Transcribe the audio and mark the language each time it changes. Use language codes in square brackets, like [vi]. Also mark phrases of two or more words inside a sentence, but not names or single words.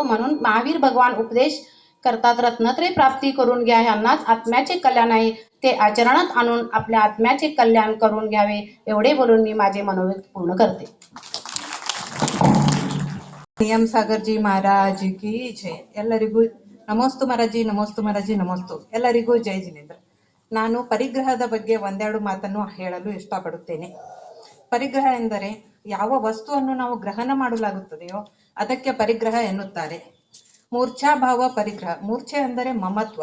[mr] म्हणून महावीर भगवान उपदेश करतात, रत्नत्रय प्राप्ती करून घ्या, ह्यांनाच आत्म्याचे कल्याण आहे. ते आचरणात आणून आपल्या आत्म्याचे कल्याण करून घ्यावे. एवढे बोलून मी माझे मनोगत पूर्ण करते. नियम सागरजी महाराज की ಜೈ. [kn] ಎಲ್ಲರಿಗೂ ನಮಸ್ತು ಮಹಾರಾಜಿ, ನಮಸ್ತು ಮಹಾರಾಜಿ, ನಮಸ್ತು. ಎಲ್ಲರಿಗೂ ಜೈ ಜಿನೇಂದ್ರ. ನಾನು ಪರಿಗ್ರಹದ ಬಗ್ಗೆ ಒಂದೆರಡು ಮಾತನ್ನು ಹೇಳಲು ಇಷ್ಟಪಡುತ್ತೇನೆ. ಪರಿಗ್ರಹ ಎಂದರೆ ಯಾವ ವಸ್ತುವನ್ನು ನಾವು ಗ್ರಹಣ ಮಾಡಲಾಗುತ್ತದೆಯೋ ಅದಕ್ಕೆ ಪರಿಗ್ರಹ ಎನ್ನುತ್ತಾರೆ. ಮೂರ್ಛಾಭಾವ ಪರಿಗ್ರಹ. ಮೂರ್ಛೆ ಅಂದರೆ ಮಮತ್ವ.